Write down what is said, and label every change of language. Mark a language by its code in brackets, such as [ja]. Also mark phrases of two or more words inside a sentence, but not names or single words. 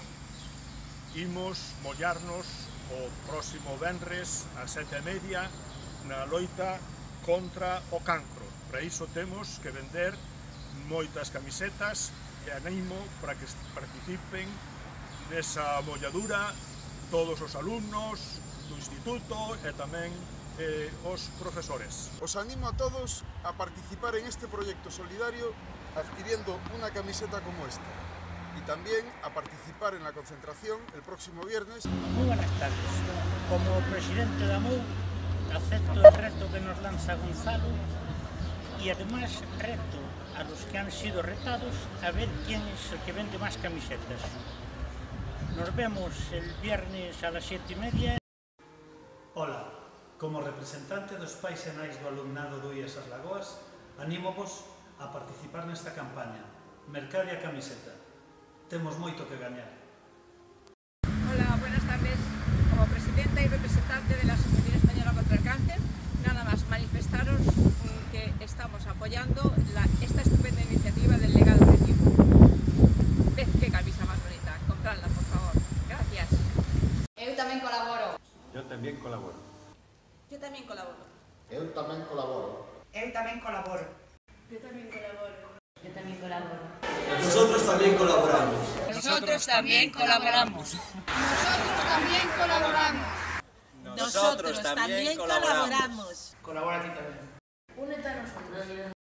[gl] Imos mollarnos o próximo venres a 7:30 na loita contra o cancro. Para iso temos que vender moitas camisetas e animo para que participen nesa molladura todos os alumnos do instituto e tamén os profesores. [es] Os animo a todos a participar en este proyecto solidario adquiriendo una camiseta como esta y también a participar en la concentración el próximo viernes. Muy buenas tardes. Como presidente da AMOU acepto el reto que nos lanza Gonzalo y además reto a los que han sido retados a ver quién es el que vende más camisetas. Nos vemos el viernes a las 7:30. [gl] Ola, como representante dos pais e nais do alumnado do IESAS Lagoas, anímovos a participar nesta campaña. Mercade a camiseta. Temos moito que gañar. [es] Hola, buenas tardes. Como presidenta y representante de la Asociación Española contra el Cáncer, nada más manifestaros que estamos apoyando esta estupenda iniciativa del legado de Tibu. Ved qué camisa más bonita, compradla por favor. Gracias. [gl] Eu tamén colaboro. [es] Yo también colaboro. Yo tamén colaboro. [gl] Eu tamén colaboro. Eu tamén colaboro. [es] Yo también colaboro. Yo tamén colaboro. Nosotros también colaboramos. Nosotros también colaboramos. Nosotros también colaboramos. Nosotros también colaboramos. [gl] Colabora ti tamén. [es] Únete a nosotros.